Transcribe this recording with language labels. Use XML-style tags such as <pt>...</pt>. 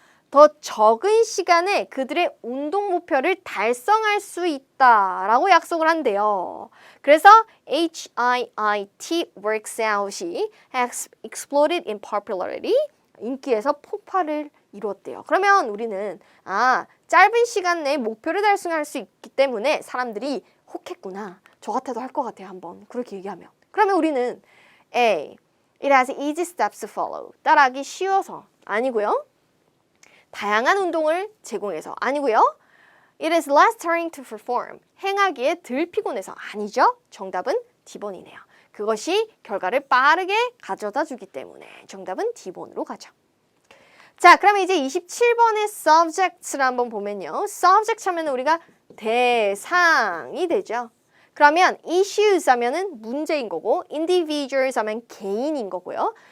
<ko>더 적은 시간에 그들의 운동 목표를 달성할 수 있다라고 약속을 한대요. 그래서 HIIT workout이</ko> <en>has exploded in popularity.</en> <ko>인기에서 폭발을 이루었대요. 그러면 우리는 짧은 시간 내에 목표를 달성할 수 있기 때문에 사람들이 혹했구나. 저 같아도 할 것 같아요. 한번 그렇게 얘기하면. 그러면 우리는 A.</ko> <en>It has easy steps to follow.</en> <ko>따라하기 쉬워서. 아니고요. 다양한 운동을 제공해서. 아니고요.</ko> <en>It is less tiring to perform.</en> <ko>행하기에 덜 피곤해서. 아니죠. 정답은 D번이네요. 그것이 결과를 빠르게 가져다 주기 때문에 정답은 D번으로 가죠. 자, 그러면 이제 27번의 subject를 한번 보면요. subject 하면 우리가 대상이 되죠. 그러면 issues 하면은 문제인 거고 individuals 하면 개인인 거고요.</ko>